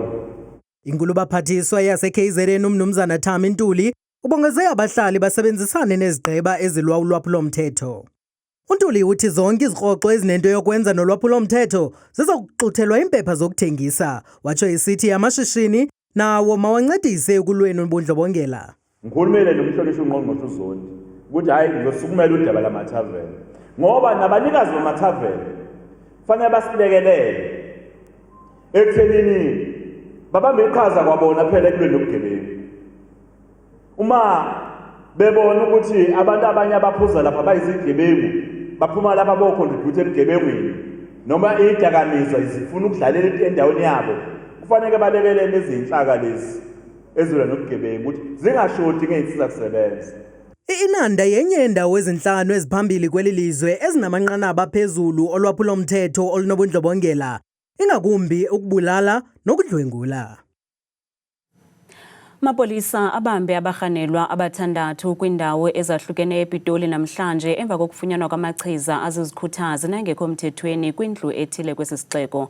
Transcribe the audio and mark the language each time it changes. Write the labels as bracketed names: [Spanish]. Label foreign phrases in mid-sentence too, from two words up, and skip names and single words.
[Xhosa] Inkulubaphathiswa yase-KZN uMnumzana Thami Ntuli ubongeze abahlali basebenzisane nezigqeba ezilwa ulwaphulo-mthetho. uNtuli uthi zonke izikroxo ezinento yokwenza nolwaphulo-mthetho ziza kuxuthelwa impepha zokuthengisa, watsho esithi amashishini nawo mawancedise ekulweni ubundlobongela. [Zulu] Ngikhulumile nomhlonishwa uNgqongqoshe uZondi ukuthi hayi ngizosukumela udaba lamathaveni ngoba nabanikazi bamathaveni fanele basilekelele ekuthenini babambe iqhaza kwabona phela ekulweni nobugebengu. Uma bebona ukuthi abantu abanye abaphuza lapha bayizigebengu baphuma lapha bocontribute ebugebengwini noma idakamizwa izifuna ukudlalela endaweni yabo, kufanele balekelele izinhlaka lezi ezilwa nobugebengu ukuthi zingashoti ngeensiza kusebenza. [Xhosa] iNanda yenye yendawo ezinhlanu eziphambili kweli lizwe ezinamanqanaba aphezulu olwaphulo-mthetho olunobundlobongela, ingakumbi ukubulala nokudlwengula. Amapolisa abambe abarhanelwa abathandathu kwindawo ezahlukeneyo ePitoli namhlanje emva kokufunyanwa kwamachiza azizikhuthazi nangekho mthethweni kwindlu ethile kwesi sixeko.